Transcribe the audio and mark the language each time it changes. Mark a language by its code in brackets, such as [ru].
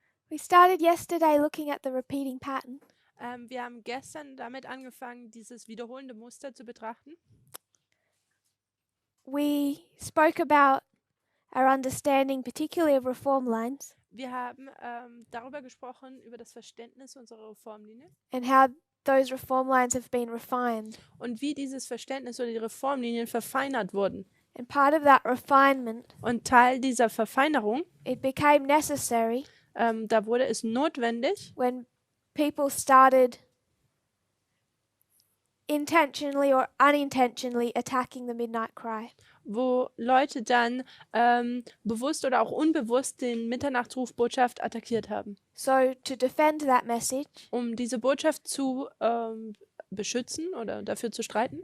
[en] We started yesterday looking at the repeating pattern. [de] Wir haben gestern damit angefangen, dieses wiederholende Muster zu betrachten. [en] We spoke about our understanding, particularly of reform lines, [de] Wir haben darüber gesprochen, über das Verständnis unserer Reformlinie [en] and how those reform lines have been refined. [de] und wie dieses Verständnis oder die Reformlinien verfeinert wurden. [en] And part of that refinement, [de] Und Teil dieser Verfeinerung, [en] it became necessary [de] da wurde es notwendig, [en] when people started intentionally or unintentionally attacking the midnight cry. [de] wo Leute dann bewusst oder auch unbewusst den Mitternachtsrufbotschaft attackiert haben. [en] So to defend that message, [de] Um diese Botschaft zu beschützen oder dafür zu streiten,